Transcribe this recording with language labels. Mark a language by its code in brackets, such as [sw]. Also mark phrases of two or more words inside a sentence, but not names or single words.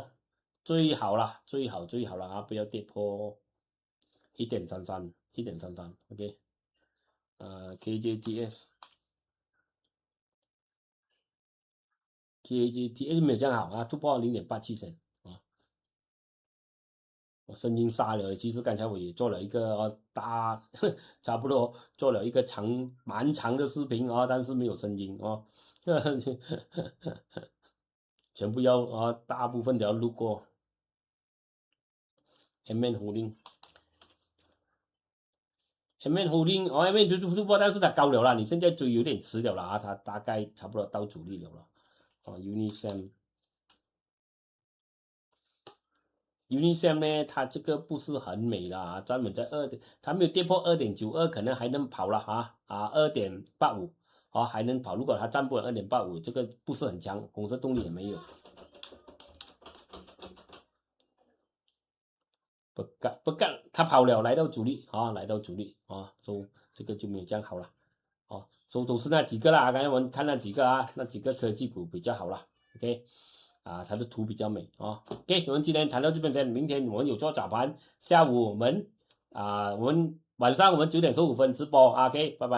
[zh] 最好了不要跌破 1.33 ，OK， KJTS 沒有這樣好突破 0.87 線我聲音殺了，其實剛才我也做了一個差不多做了一個蠻長的視頻但是沒有聲音全部要大部分都要錄過。MN Holding 突破，但是它高了啦，你現在追有點遲了啦它大概差不多到主力了 Unisem 呢，它這個不是很美啦，站穩在它沒有跌破 2.92， 可能還能跑了2.85還能跑，如果它站不穩 2.85， 這個不是很強，紅色動力也沒有。不幹，他跑了，來到主力所以這個就沒有這樣好了所以都是那幾個啦，剛才我們看那幾個那幾個科技股比較好了 ，OK， 它的圖比較美OK， 我們今天談到這邊先，明天我們有做早盤，下午我們晚上我們9點15分直播 ，OK， 拜拜。